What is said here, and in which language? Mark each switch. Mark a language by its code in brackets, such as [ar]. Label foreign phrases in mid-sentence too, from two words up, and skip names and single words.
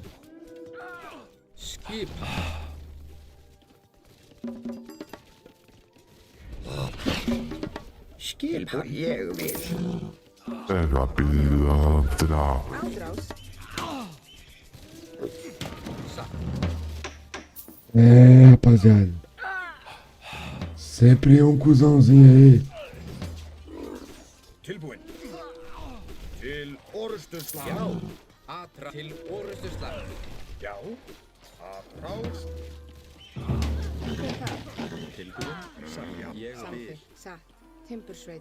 [is] Skipan. Skipa, ég vil. Er að bíða þrá. Ádrás. Satt. [pt] Rapaziada. Sempre um cuzãozinho aí. [is] Tilbúin. Til orustu slag. Já. Atra. Til orustu slag. Já. Atrás. Hver er það? tilbúið, ég vil. Samþykkt. Satt. Timbursveit.